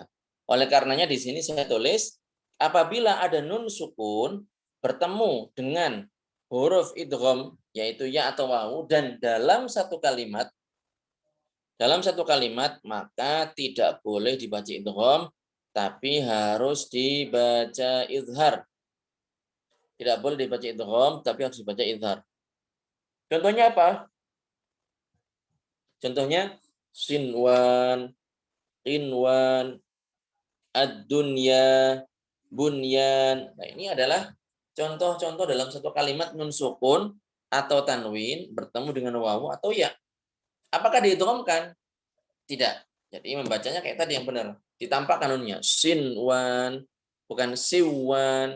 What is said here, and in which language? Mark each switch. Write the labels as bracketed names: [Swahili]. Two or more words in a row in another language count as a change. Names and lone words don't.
[Indonesian] Oleh karenanya di sini saya tulis apabila ada nun sukun bertemu dengan huruf idgham yaitu ya atau wawu dan dalam satu kalimat maka tidak boleh dibaca idgham tapi harus dibaca izhar. Tidak boleh dibaca idgham tapi harus dibaca izhar. Contohnya apa? Contohnya [Arabic] صنوان، قنوان, [Indonesian] ad-dunya, bunyan. Nah, ini adalah contoh-contoh dalam satu kalimat nun sukun atau tanwin bertemu dengan wawu atau ya. Apakah diidghamkan? Tidak. Jadi membacanya kayak tadi yang benar. Ditampakkan nunnya. Sinwan, bukan siwan.